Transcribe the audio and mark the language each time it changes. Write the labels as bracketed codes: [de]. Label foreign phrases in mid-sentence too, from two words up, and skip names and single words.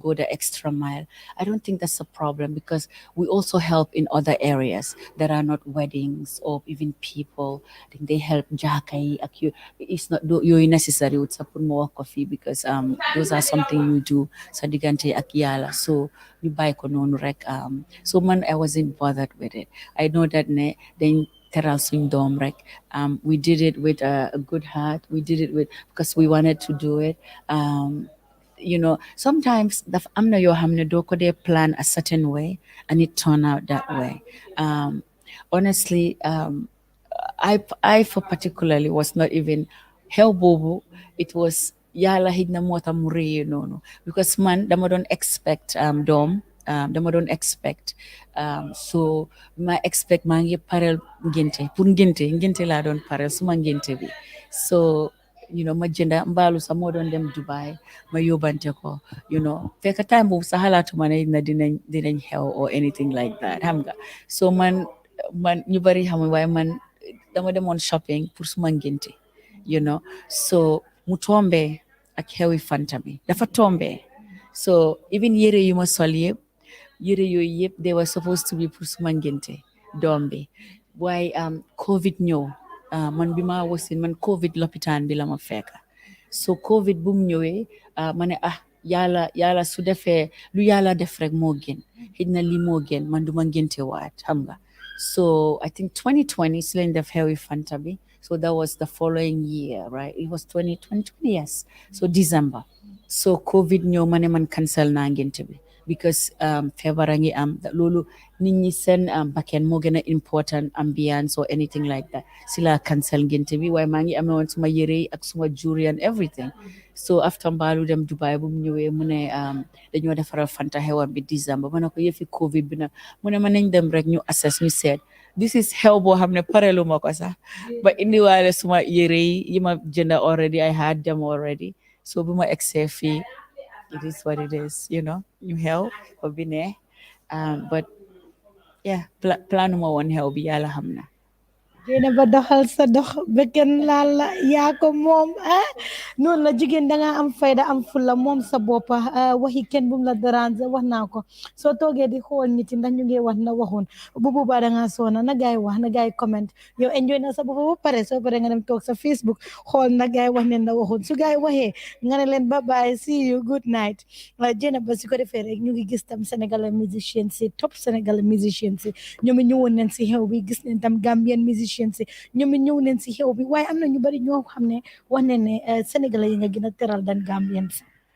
[en] go the extra mile I don't think that's a problem because we also help in other areas that are not weddings or even people I think they help [wo] jaka yi ak [en] you it's not yooyu necessary with [wo] sa pour mo wax ko fii [en] because those are something you do [wo] sa diggante ak yàlla so ñu bàyyi ko noonu rek so man [en] I wasn't bothered with it I know that [wo] ne dañ teral suñ doom rek [en] we did it with a good heart we did it with because we wanted to do it sometimes [wo] am na yoo xam ne doo ko dee [en] plan a certain way and it turned out that way honestly I for particularly was not [wo] even xew boobu [en] it was [wo] yàlla xëj na moo tax mu réyee noonu because man dama doon expect doom dama doon expect so ma expect maa ngi parel ngénte pour ngénte laa doon parel suma ngénte bi so ma jënda mbaalu sax moo doon dem Dubai ma yóbbante ko fekk time boobu sax xalaatuma ne na dinañ xew [en] or anything like that [wo] xam nga so man ñu bari xam waaye man dama demoon shopping pour suma ngénte so mu tombe ak xewi fanta bi dafa tombe so even yére yu ma sol yëpp yére yooyu yëpp [en] they were supposed to be [wo] pour suma ngénte doom bi waaye covid ñëw man bi ma wasin man covid lopitaan bi la ma fekk so covid bu mu ñëwee ma ne yàlla su defee lu yàlla def rek moo gën xëy na lii moo gën man du ma ngénte waat xam nga so [en] I think [wo] 2020 si lañ def xewi fanta bi [en] so that was the following year right it was 2020 [wo] yes so December so covid ñëw ma ne man cancel naa ngénte bi because feebar a ngi am loolu nit ñi seen bakken moo gën a [en] important ambiance or anything like that [wo] si la cancel ngénte bi waaye maa ngi amee woon suma yére yi ak suma [en] jewelry and everything [wo] so after mbaalu dem Dubai bu mu ñëwee mu ne dañoo defaral fanta xewam bi December ma ne ko yëfi covid bi nag mu ne ma nañ dem rek ñu assess ñu seet [en] this is [wo] xew boo xam ne parelu ma ko sax ba indiwaale suma yére yi ma jënda already [en] I had them already [wo] so bu ma egsee fii [en] it is what it is, you help or be [wo] ne. [en] But yeah, [wo] planuma won help bi yàlla xam na. Jéena ba doxal sa dox bekken laal la yaa ko moom noonu la jigéen danga am fayda am fulla moom sa boppa waxi kenn bum la déranger wax naa ko soo toogee di xool nit ndax ñu ngi wax na waxoon bu boobaa danga soona na gaay wax na gaay comment yow enjoy na sa boppa ba pare soo pare nga dem toog sa Facebook xool na gaay wax ne na waxoon su gaay waxee nga ne leen [en] bye bye see you good night [wo] Jéena ba si ko defee rek ñu ngi gis tam [fr] Sénégalais musiciens [wo] si top [fr] Sénégalais musiciens [wo] si ñoom ñëwoon nañ si xew bi gis nañ tam [en] Gambian musicians [wo] ñoom it ñëw neen si xew bi waaye am na ñu bari ñoo xam ne wax ne ne sénégalais yi nga gën a teral dan Gambien si